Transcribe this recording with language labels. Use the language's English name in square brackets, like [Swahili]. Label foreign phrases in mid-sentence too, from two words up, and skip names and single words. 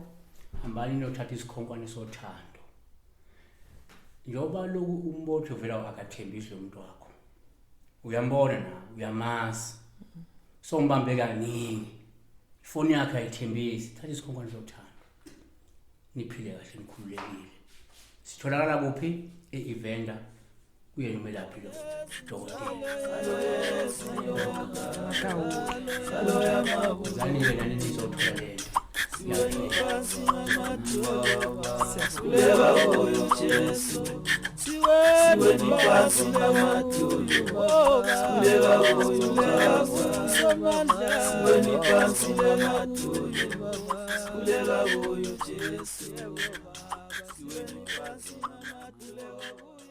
[Zulu] hambani nothatha isikhonkwane sothando njoba lokhu umbotho vela akathembisi lo muntu wakho uyambona na uyamazi so mbambe kaningi ifoni yakhe ayithembisi thatha isikhonkwane sothando niphile kahle nikhululekile sitholakala kuphi e-evenda kuye nomelaphi lo dokotela uzanile nani nizothola lento [Lingala] Kuleba oyo Jesu siwe ni pasi na matulu kuleba oyo Baba siwe ni pasi na matulu kuleba oyo Jesu siwe ni pasi na matulu